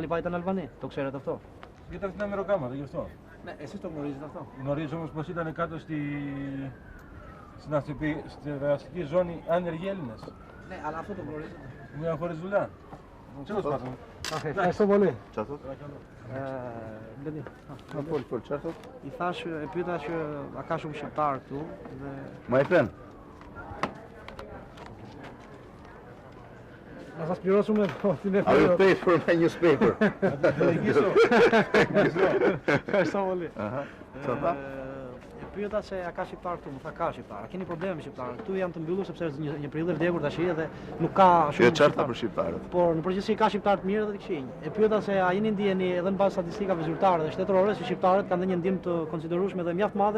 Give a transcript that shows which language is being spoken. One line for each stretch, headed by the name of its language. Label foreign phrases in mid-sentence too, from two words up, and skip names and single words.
Greek: Ήταν Αλβανοί. Το ξέρετε αυτό? Γιατί ήταν στην αμεροκάματα, γι' αυτό. Ναι, εσείς το γνωρίζετε αυτό? Γνωρίζω όμως πως ήταν κάτω στην εργαστική ζώνη άνεργοι Έλληνες. Ναι, αλλά αυτό το γνωρίζετε. Μια χωρίς δουλειά. Τέλος πάντων. Ευχαριστώ πολύ.
Albanian: Çfarë? Blendi. Po, çfarë? I thash, e pyeta që a ka shumë shqiptar këtu dhe
English: My friend. na sa splirosum me I will pay for my newspaper.
Greek: Ευχαριστώ πολύ.
Albanian: Çfarë? E pyeta se a ka shqiptar këtu, më tha ka shqiptar. A keni probleme me shqiptar? Këtu janë të mbyllur sepse është një periudhë vdekur tash dhe nuk ka shumë. Jo çfarë për shqiptarët. Por në përgjithësi ka shqiptar të mirë dhe të këqij. E pyeta se a jeni ndjeni edhe në bazë statistikave zyrtare dhe shtetërore se shqiptarët kanë dhënë një ndihmë të konsiderueshme dhe mjaft madhe